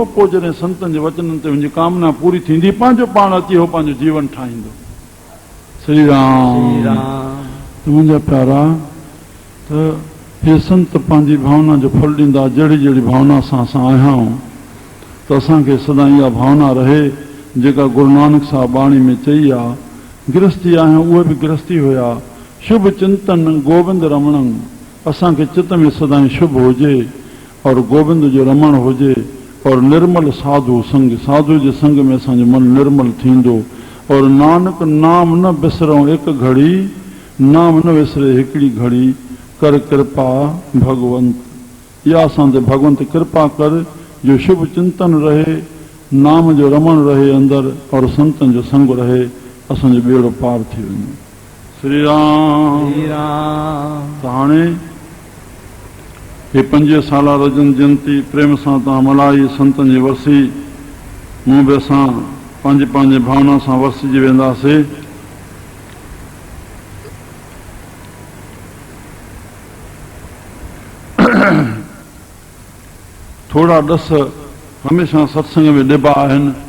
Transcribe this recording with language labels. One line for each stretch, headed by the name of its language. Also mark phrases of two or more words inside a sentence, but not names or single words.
Sindhi: पोइ जॾहिं संतनि जे वचननि ते मुंहिंजी कामना पूरी थींदी, पंहिंजो पाण अची हो पंहिंजो जीवन ठाहींदो। श्री राम त मुंहिंजा प्यारा, त हे संत पंहिंजी भावना जो फल ॾींदा। जहिड़ी जहिड़ी भावना सां असां आया आहियूं, त असांखे सदा इहा भावना रहे जेका गुरु नानक साहिब बाणी में चई आहे। गृहस्थी आहियूं, उहे बि गृहस्थी हुया।
Punjabi: शुभ चिंतन गोविंद रमण,
Sindhi: असांखे चित में सदाई शुभ हुजे और गोविंद जो रमण हुजे, और निर्मल साधु संग, साधु जे संग में असांजो मन निर्मल थींदो। और नानक नाम न बिसरूं हिकु घड़ी, नाम न विसरे हिकिड़ी घड़ी, कर कृपा भगवंत। इहा असां ते भगवंत कृपा कर जो शुभ चिंतन रहे, नाम जो रमण रहे अंदर, और संतन जो संग रहे, असांजो बेड़ो पार थी वञे। श्री राम त हाणे हे 5 साला रजन जयंती प्रेम सां तव्हां मल्हाई, संतनि जी वरसी। मूं बि असां पंहिंजे पंहिंजे भावना सां वरसिजी वेंदासीं। थोड़ा ॾस हमेशह सत्संग में ॾिबा आहिनि।